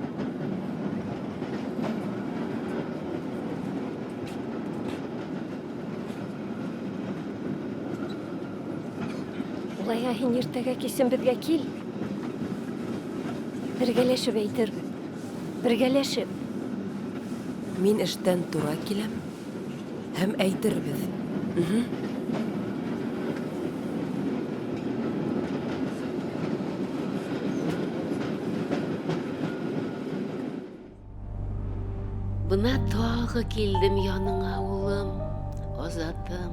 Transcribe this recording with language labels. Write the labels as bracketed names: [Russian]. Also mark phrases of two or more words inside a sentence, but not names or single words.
[Bashkir] Улайга һин иртәгә кисен безгә кил. Бергәләшеп әйтербез. Бергәләшеп. Мин эштән тура киләм. Һәм әйтербез. Бына тағы килдем яныңа, улым, Азатым.